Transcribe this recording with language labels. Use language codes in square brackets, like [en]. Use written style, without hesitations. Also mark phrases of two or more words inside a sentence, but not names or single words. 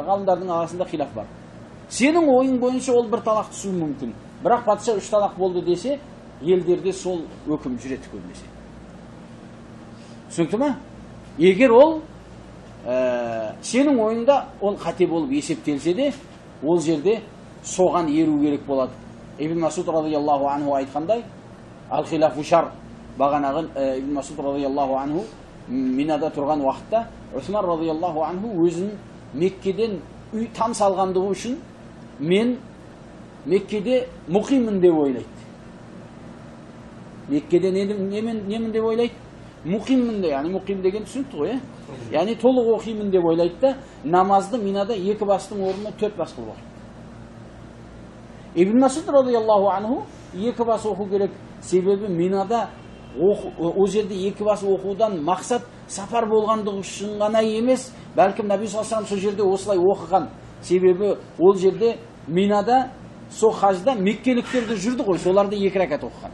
[kk] Ғалымдардың арасында хилаф бар. Сенің ойың бойынша ол 1 талақ түсуі мүмкін. Бірақ патша 3 талақ болды десе, елдерде сол өкім жүреді көбінесе. Түсінікті ме? Егер ол сенің ойында ол қате болып есептелсе де, ол жерде соған еру керек болады. Ибн Масуд [ar] رضي الله عنه [kk] айтқандай, [ar] الخلاف شر, [kk] бағанағы Ибн Масуд [ar] رضي الله عنه [kk] Минада тұрған уақытта Усман [ar] رضي الله عنه [kk] өзін Меккеден үй там салғандығы үшін мен Меккеде мұқимын деп ойлайды. Меккеде немін деп ойлайды? Мұқимын де, яғни мұқим деген түсінікті ғой, яғни толық оқимын деп ойлайды да, намазды Минада 2 бастың орнына 4 бас қылып оқиды. Ибн Масуд [ar] رضي الله عنه [kk] 2 бас оқу керек, себебі Минада о жерде 2 бас оқудан мақсат сапар болғандығы үшін ғана емес, бәлкім [ar] نبي صلى الله عليه [kk] сол жерде осылай оқыған. Себебі ол жерде Минада сол хажда меккеліктерді жүрді ғой, соларды 2 рәкат оқыған.